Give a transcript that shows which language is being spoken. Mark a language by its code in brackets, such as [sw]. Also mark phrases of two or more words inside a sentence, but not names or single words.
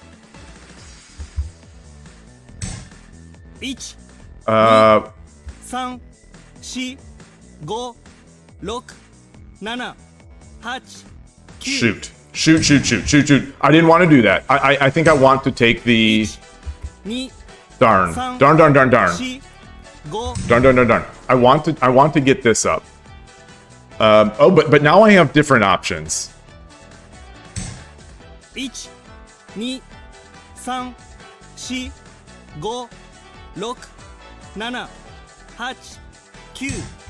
[en] 1 Uh, 3 4 5 6 7 8 shoot. Shoot, shoot, shoot, shoot, shoot. I didn't want to do that. I think I want to take the... 2 Darn. 3 Darn, darn, darn, darn. 4 5 Darn, darn, darn, darn. I want to get this up. Oh, but now I have different options. 1、2、3、4、5、6、7、8、9。